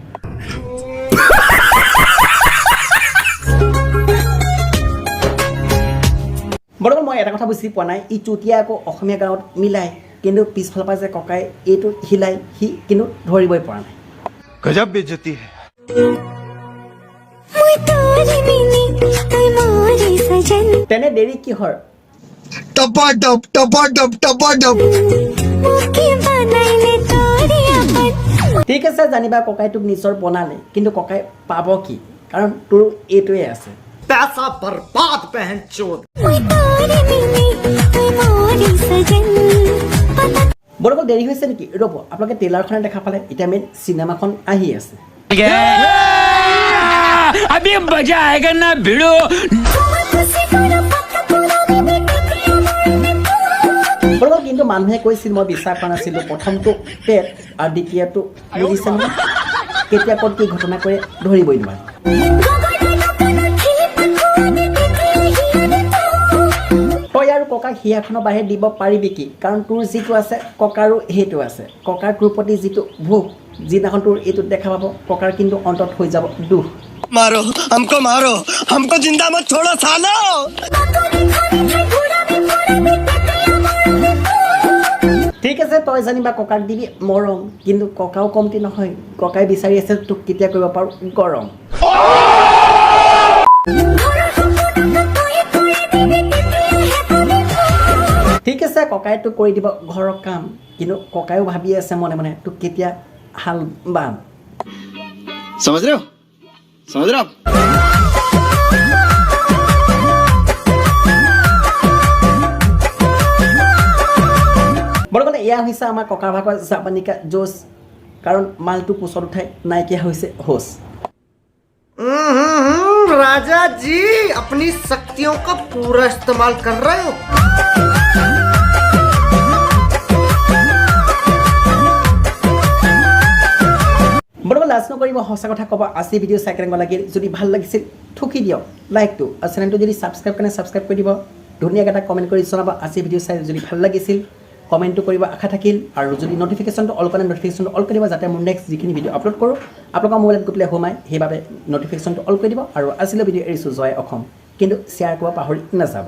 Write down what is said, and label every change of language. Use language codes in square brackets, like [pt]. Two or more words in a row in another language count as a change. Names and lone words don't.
[as] বৰ্তমান মই এটা কথা বুজি পোৱা নাই ই চুতীয়া আকৌ অসমীয়া গাঁৱত মিলাই কিন্তু পিছফালৰ পৰা যে ককাই এইটো হিলাই সি কিন্তু ধৰিবই পৰা নাই [hi] गजब बेइज्जती है [as] মই তোৰি বিনি তই মোৰি সজন তেনে দেৰি কিহৰ মুকি বনাইলে তোৰি আপন ঠিক আছে জানিবা ককাই তোক নিজৰ বনালে কিন্তু ককাই পাব কি কাৰণ তোৰ এইটোৱে আছে [hi] पैसा बर्बाद पहन चोद [as] মই তোৰি বিনি তই মোৰি সজন বৰকৈ দেৰি হৈছে নেকি ৰ'ব আপোনালোকে ট্ৰেইলাৰখনে দেখা পালে এতিয়া মেইন চিনেমাখন আহি আছে [hi] अभी मजा आएगा ना भिड़ो [as] বৰকৈ কিন্তু মানুহে কৈছিল মই বিশ্বাস কৰা নাছিলোঁ প্ৰথমটো পেট আৰু দ্বিতীয়টো বুজিছে নহয় কেতিয়া ক'ত কি ঘটনা কৰে ধৰিবই নোৱাৰে তই আৰু ককাক হিয়াখনৰ বাহিৰে দিব পাৰিবি কি কাৰণ তোৰ যিটো আছে ককাৰো সেইটো আছে ককাৰ তোৰ প্ৰতি যিটো ভোগ যিদিনাখন তোৰ এইটোত দেখা পাব ককাৰ কিন্তু অন্তত হৈ যাব দুখ [hi] हमको जिंदा मत छोड़ो सालो [as] ঠিক আছে তই জানিবা ককাক দিবি মৰম কিন্তু ককাও কমতি নহয় ককাই বিচাৰি আছে তোক কেতিয়া কৰিব পাৰোঁ গৰম ঠিক আছে ককাই তোক কৰি দিব ঘৰৰ কাম কিন্তু ককায়ো ভাবি আছে মনে মনে তোক কেতিয়া হাল বাম [hi] समझ रहे हो [as] বৰ্তমান এয়া হৈছে আমাৰ ককাৰ ভাগৰ জাপানিকা জোচ কাৰণ মালটো পোচত উঠাই নাইকিয়া হৈছে হোচ [hi] राजा जी अपनी शक्तियों का पूरा इस्तेमाल कर रहे हो [as] বৰ্তমান লাজ নকৰিব সঁচা কথা ক'ব আজি ভিডিঅ' চাই কেনেকুৱা লাগিল যদি ভাল লাগিছিল ঠুকি দিয়ক লাইকটো আৰু চেনেলটো যদি ছাবস্ক্ৰাইব কাৰণে ছাবস্ক্ৰাইব কৰি দিব ধুনীয়াকৈ এটা কমেণ্ট কৰি জনাব আজি ভিডিঅ' চাই যদি ভাল লাগিছিল কমেণ্টটো কৰিব আশা থাকিল আৰু যদি নটিফিকেশ্যনটো অল কৰে নটিফিকেশ্যনটো অল কৰি দিব যাতে মোৰ নেক্সট যিখিনি ভিডিঅ' আপলোড কৰোঁ আপোনালোকৰ মোবাইলত গৈ পেলাই সোমাই সেইবাবে নটিফিকেশ্যনটো অল কৰি দিব আৰু আজিলৈ ভিডিঅ' এৰিছোঁ জয় অসম কিন্তু শ্বেয়াৰ কৰিব পাহৰি নাযাব